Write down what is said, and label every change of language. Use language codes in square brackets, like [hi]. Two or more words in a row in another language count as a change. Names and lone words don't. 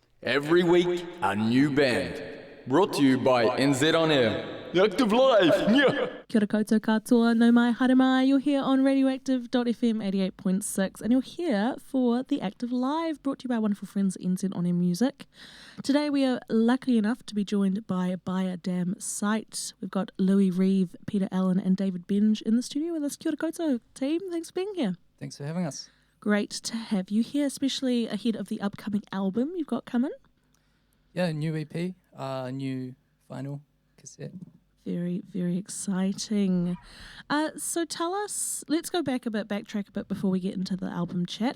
[en] Every week, a new band. Brought to you by NZ On Air. Active Live! Yeah. [mi] Kia ora koutou katoa, no mai, haere mai. [en] You're here on Radioactive.fm 88.6 and you're here for the Active Live, brought to you by wonderful friends at NZ On Air Music. Today we are lucky enough to be joined by a Damn Sight. We've got Louis Reeve, Peter Allen and David Benge in the studio with us. [mi] Kia ora koutou [en] team, thanks for being here. Thanks for having us. Great to have you here, especially ahead of the upcoming album you've got coming. Yeah, new EP, new vinyl cassette. Very, very exciting. So tell us, let's go back backtrack a bit before we get into the album chat.